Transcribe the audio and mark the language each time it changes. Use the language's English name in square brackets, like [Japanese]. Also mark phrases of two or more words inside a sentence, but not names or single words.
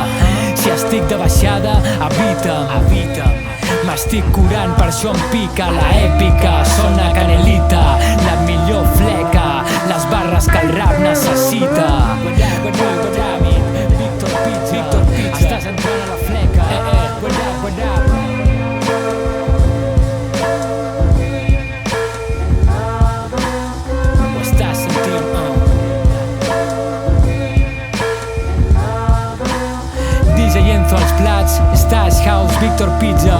[Catalan] Si estic de baixada, evita'm. M'estic curant, per això em pica la èpica. Sona canelita, la millor fleca. Les barres que el rap necessita. Víctor Pizza, estàs entrant a La Fleca. [English] What up? [Catalan] Ho estàs sentint? DJ Enzo als plats, Stash House, Víctor Pizza.